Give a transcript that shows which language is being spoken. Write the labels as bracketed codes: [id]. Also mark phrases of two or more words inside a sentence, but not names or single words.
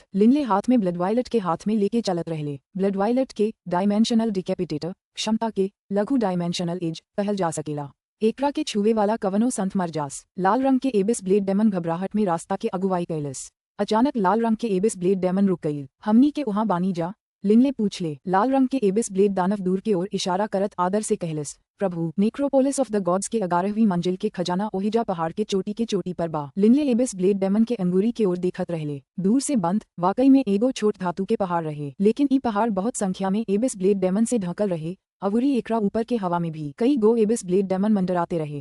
[bho] लिनले हाथ में ब्लड वायलेट के हाथ में लेके चलत रहले। ब्लड वायलेट के डायमेंशनल डिकेपिटेटर क्षमता के लघु डायमेंशनल एज कहल जा सकेला। एकरा के छुए वाला कवनो संत मर जास। लाल रंग के एबिस ब्लेड डेमन घबराहट में रास्ता के अगुवाई कैलस। अचानक लाल रंग के एबिस ब्लेड डेमन रुक गई। हमनी के वहाँ बानी जा? लिनले पूछ ले। लाल रंग के एबिस ब्लेड दानव दूर की ओर इशारा करत आदर से कहलस, प्रभु नेक्रोपोलिस ऑफ द गॉड्स के 11वीं मंजिल के खजाना ओहिजा पहाड़ के चोटी पर बा। लिनले एबिस ब्लेड डेमन के अंगूरी की ओर देखत रहले। दूर से बंद वाकई में एगो छोट धातु के पहाड़ रहे, लेकिन ई पहाड़ बहुत संख्या में एबिस ब्लेड डेमन से ढकल रहे। अवुरी एकरा ऊपर के हवा में भी कई गो एबिस ब्लेड डेमन मंडराते रहे।